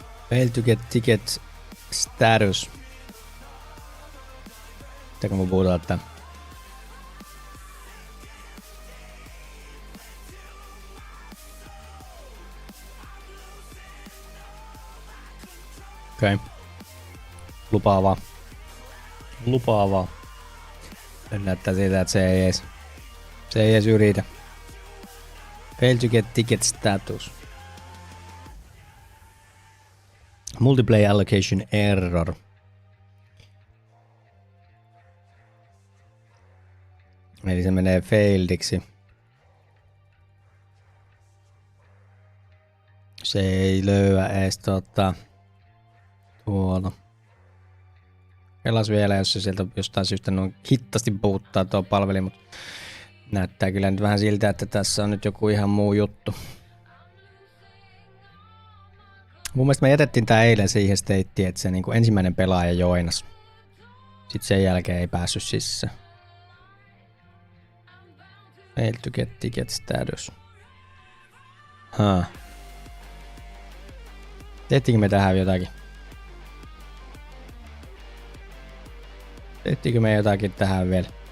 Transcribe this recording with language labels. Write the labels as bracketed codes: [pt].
[en] Fail to get ticket status. [fi] Mitä kun puhutaan, että okei. Lupaavaa. Näyttää siitä, että se ei edes yritä. [en] Fail to get ticket status. Multiplayer allocation error. [fi] Eli se menee failediksi. Se ei löyä edes tuolla. Pelas vielä, jos se sieltä jostain syystä noin hittasti puuttaa tuo palveli, mutta näyttää kyllä nyt vähän siltä, että tässä on nyt joku ihan muu juttu. Mun mielestä me jätettiin tää eilen siihen stateen, että se niinku ensimmäinen pelaaja joinas. Sitten sen jälkeen ei päässyt sisään. [en] Fail to get ticket status. [fi] Tehtiinkö me tähän jotakin? Tehtiinkö me jotakin tähän vielä?